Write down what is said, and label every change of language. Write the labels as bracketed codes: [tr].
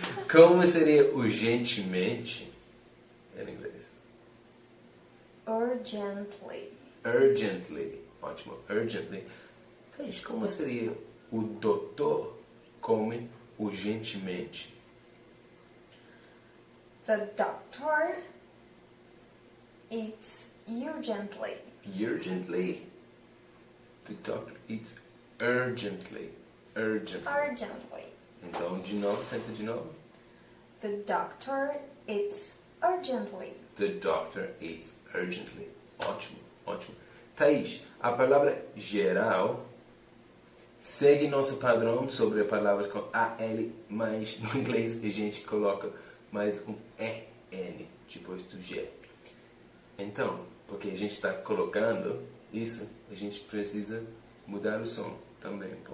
[pt] Como seria urgentemente em inglês? [en] Urgently. Urgently, [pt] ótimo, [en] urgently. [pt] Thays, como seria o doutor come urgentemente? [en] The doctor eats urgently. Urgently. The doctor eats urgently. Urgently. [pt] Então, de novo, tenta de novo. [en] The doctor eats urgently. The doctor eats urgently. [pt] Ótimo, ótimo. Thays, a palavra geral segue nosso padrão sobre palavras com AL, mas no inglês a gente coloca mais um EN depois do G. Então, porque a gente está colocando isso, a gente precisa mudar o som também.